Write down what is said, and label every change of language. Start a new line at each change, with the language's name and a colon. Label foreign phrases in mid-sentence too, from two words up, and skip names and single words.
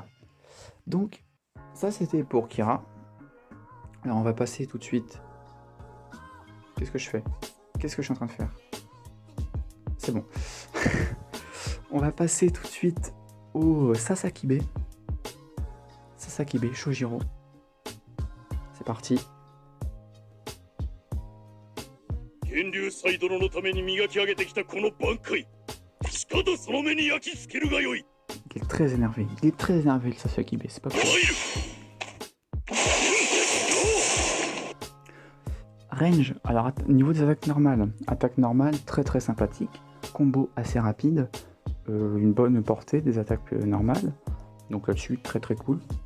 French: Donc, ça c'était pour Kira. Alors, on va passer tout de suite. Qu'est-ce que je fais? Qu'est-ce que je suis en train de faire? C'est bon. On va passer tout de suite au Sasakibe. Sasakibe Shojiro. C'est parti.
Japanese: 源流祭殿のために磨き上げてきたこの挽回しかとその目に焼き付けるがよい
French: Il est très énervé. Il est très énervé le Sasakibe, c'est pas cool. Range, alors niveau des attaques normales, attaque normale très très sympathique, combo assez rapide, une bonne portée des attaques normales, donc là-dessus très très cool.